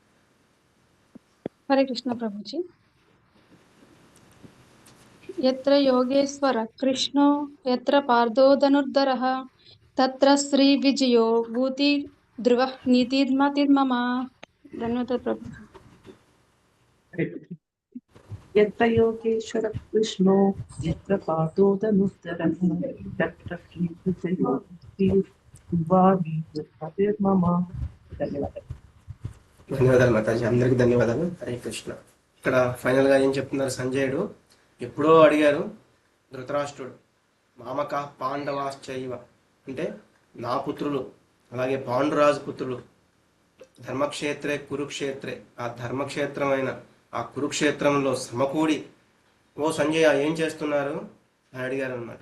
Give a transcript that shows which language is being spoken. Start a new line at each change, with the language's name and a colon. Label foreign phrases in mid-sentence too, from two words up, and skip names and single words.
Telugu: హరే కృష్ణ ప్రభుజీ.
Sanskrit: ఎత్ర యోగేశ్వర కృష్ణో ఎత్ర పార్థో ధనుర్ధరః తత్ర శ్రీ విజయో భూతి ధ్రువ నీతిర్మతిర్మమ.
Telugu: ధన్యవాదాలు ప్రభు.
Sanskrit: यत्र योगेश्वर कृष्णो यत्र पार्थो धनुर्धरः तत्र श्रीविजयो भूतिर्ध्रुवा ధన్యవాదాలు.
Telugu: ధన్యవాదాలు మాతాజీ, అందరికి ధన్యవాదాలు. హరే కృష్ణ. ఇక్కడ ఫైనల్ గా ఏం చెప్తున్నారు సంజయుడు? ఎప్పుడో అడిగారు ధృతరాష్ట్రుడు,
Sanskrit: మామక పాండవాశ్చైవ,
Telugu: అంటే నా పుత్రులు అలాగే పాండురాజు పుత్రులు
Sanskrit: ధర్మక్షేత్రే కురుక్షేత్రే,
Telugu: ఆ ధర్మక్షేత్రమైన ఆ కురుక్షేత్రంలో సమకూడి ఓ సంజయ ఏం చేస్తున్నారు అని అడిగారు అనమాట.